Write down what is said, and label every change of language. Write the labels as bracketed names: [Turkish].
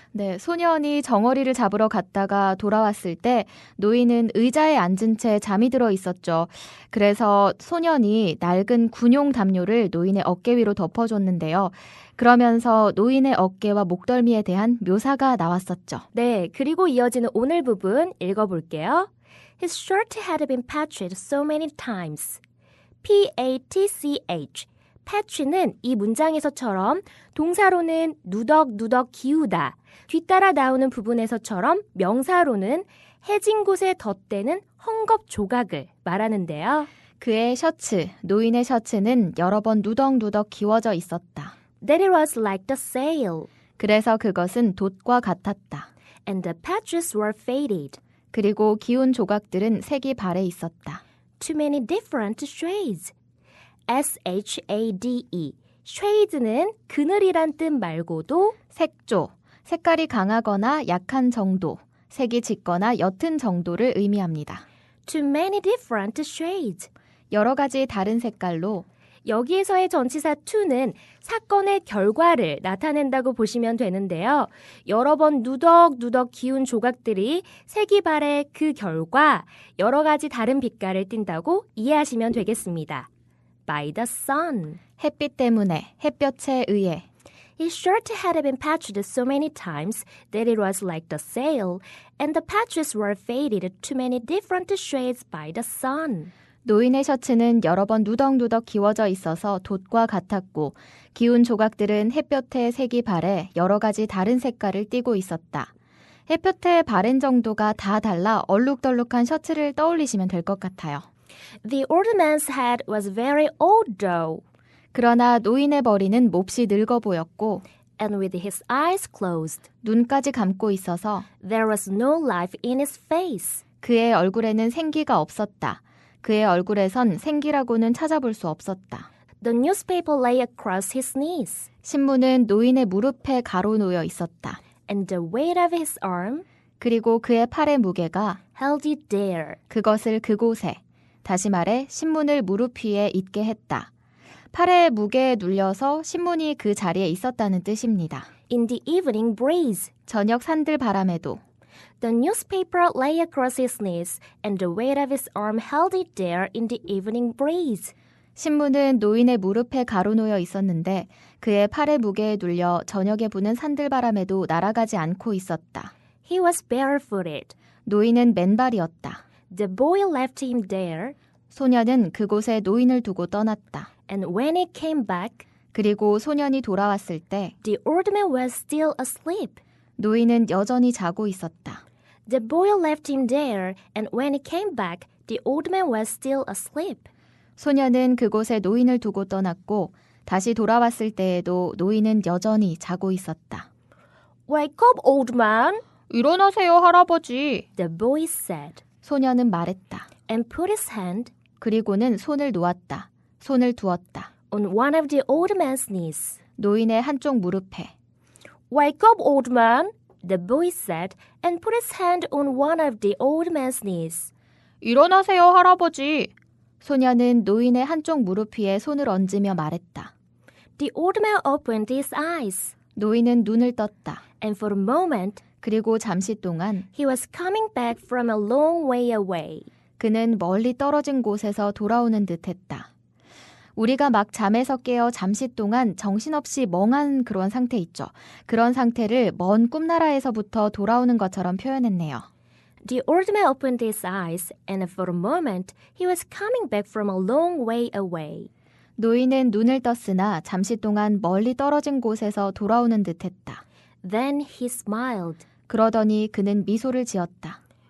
[Korean] 네, 소년이 정어리를 잡으러 갔다가 돌아왔을 때 노인은 의자에 앉은 채 잠이 들어 있었죠. 그래서 소년이 낡은 군용 담요를 노인의 어깨 위로 덮어줬는데요. 그러면서 노인의 어깨와 목덜미에 대한 묘사가 나왔었죠. 네, 그리고 이어지는 오늘 부분 읽어볼게요. [English] His shirt had been patched so many times. P-A-T-C-H. [Korean] patch는 이 문장에서처럼 동사로는 누덕누덕 기우다, 뒤따라 나오는 부분에서처럼 명사로는 해진 곳에 덧대는 헝겊 조각을 말하는데요. 그의 셔츠, 노인의 셔츠는 여러 번 누덕누덕 기워져 있었다. [English] That it was like the sail. [Korean] 그래서 그것은 돛과 같았다. [English] And the patches were faded. [Korean] 그리고 기운 조각들은 색이 발해 있었다. [English] Too many different shades. S-H-A-D-E. [Korean] shade는 그늘이란 뜻 말고도 색조, 색깔이 강하거나 약한 정도, 색이 짙거나 옅은 정도를 의미합니다. [English] Too many different shades. [Korean] 여러 가지 다른 색깔로 여기에서의 전치사 to는 사건의 결과를 나타낸다고 보시면 되는데요. 여러 번 누덕누덕 기운 조각들이 색이 발해 그 결과 여러 가지 다른 빛깔을 띈다고 이해하시면 되겠습니다. [English] By the sun. [Korean] 햇빛 때문에, 햇볕에 의해. [English] His shirt had been patched so many times that it was like the sail, and the patches were faded to many different shades by the sun. [Korean] 노인의 셔츠는 여러 번 누덕누덕 기워져 있어서 돛과 같았고 기운 조각들은 햇볕에 색이 발해 여러 가지 다른 색깔을 띠고 있었다. 햇볕에 바랜 정도가 다 달라 얼룩덜룩한 셔츠를 떠올리시면 될 것 같아요. [English] The old man's head was very old though, [Korean] 그러나 노인의 머리는 몹시 늙어 보였고 [English] and with his eyes closed, [Korean] 눈까지 감고 있어서 [English] there was no life in his face. [Korean] 그의 얼굴에는 생기가 없었다. 그의 얼굴에선 생기라고는 찾아볼 수 없었다. [English] The newspaper lay across his knees, [Korean] 신문은 노인의 무릎에 가로놓여 있었다. [English] and the weight of his arm [Korean] 그리고 그의 팔의 무게가 [English] held it there. [Korean] 그것을 그곳에, 다시 말해 신문을 무릎 위에 있게 했다. 팔의 무게에 눌려서 신문이 그 자리에 있었다는 뜻입니다. [English] In the evening breeze, [Korean] 저녁 산들 바람에도 [English] the newspaper lay across his knees, and the weight of his arm held it there in the evening breeze. [Korean] 신문은 노인의 무릎에 가로놓여 있었는데 그의 팔의 무게에 눌려 저녁에 부는 산들바람에도 날아가지 않고 있었다. [English] He was barefooted. [Korean] 노인은 맨발이었다. [English] The boy left him there, [Korean] 소년은 그곳에 노인을 두고 떠났다. [English] and when he came back, [Korean] 그리고 소년이 돌아왔을 때 [English] the old man was still asleep. [Korean] 노인은 여전히 자고 있었다. [English] The boy left him there, and when he came back, the old man was still asleep. [Korean] 소년은 그곳에 노인을 두고 떠났고 다시 돌아왔을 때에도 노인은 여전히 자고 있었다. [English] Wake up, old man, [Korean] 일어나세요, 할아버지. [English] the boy said. [Korean] 소녀는 말했다. [English] and put his hand [Korean] 그리고는 손을 놓았다. 손을 두었다. [English] on one of the old man's knees. [Korean] 노인의 한쪽 무릎에. [English] Wake up, old man, the boy said, and put his hand on one of the old man's knees. [Korean] 일어나세요, 할아버지. 소녀는 노인의 한쪽 무릎 위에 손을 얹으며 말했다. [English] The old man opened his eyes, [Korean] 노인은 눈을 떴다. [English] and for a moment, [Korean] 그리고 잠시 동안 [English] he was coming back from a long way away. [Korean] 그는 멀리 떨어진 곳에서 돌아오는 듯했다. 우리가 막 잠에서 깨어 잠시 동안 정신없이 멍한 그런 상태 있죠. 그런 상태를 먼 꿈나라에서부터 돌아오는 것처럼 표현했네요. [English] The old man opened his eyes, and for a moment, he was coming back from a long way away. [Korean] 노인은 눈을 떴으나 잠시 동안 멀리 떨어진 곳에서 돌아오는 듯했다. [English] Then he smiled. [Korean] 그러더니 그는 미소를 지었다.